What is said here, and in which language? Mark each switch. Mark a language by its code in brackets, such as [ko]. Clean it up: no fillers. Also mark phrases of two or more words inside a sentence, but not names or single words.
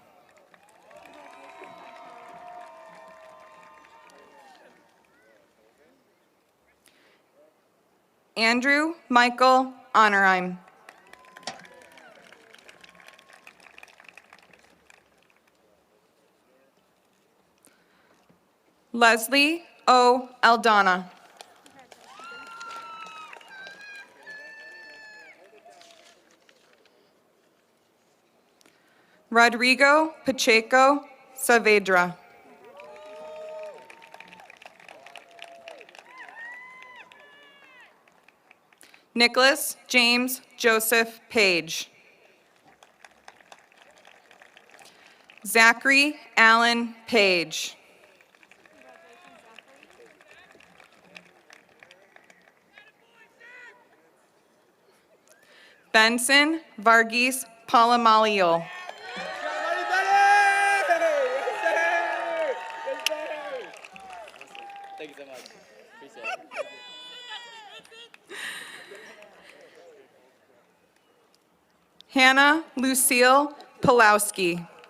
[en] Andrew Michael Honorheim. Leslie O. Aldana. Rodrigo Pacheco Saavedra. Nicholas James Joseph Page. Zachary Allen Page. Benson Varghese Palamalio. Thank you so much. Appreciate it. Hannah Lucille Pulowski.